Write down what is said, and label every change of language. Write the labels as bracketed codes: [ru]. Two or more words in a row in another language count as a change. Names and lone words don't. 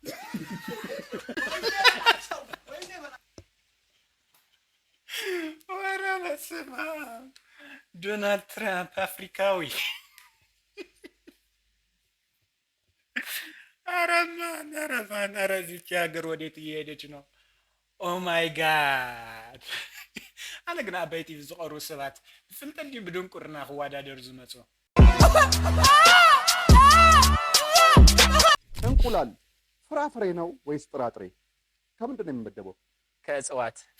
[am] ወረ በስመ አብ ዶናልድ ትራምፕ አፍሪካዊ። ኧረ ማን ኧረ እዚች ሀገር ወዴት እየሄደች ነው? [en] Oh my God። [ti] ኣነ ግን ኣባይ ቲቪ ዝቐርቡ ሰባት ብፍልጠት ድዩ ብድንቁርና ክወዳደሩ ዝመፁ? [am] እንቁላል ፍራፍሬ ነው ወይስ ጥራጥሬ? ከምንድን ነው የሚመደበው? ከእጽዋት።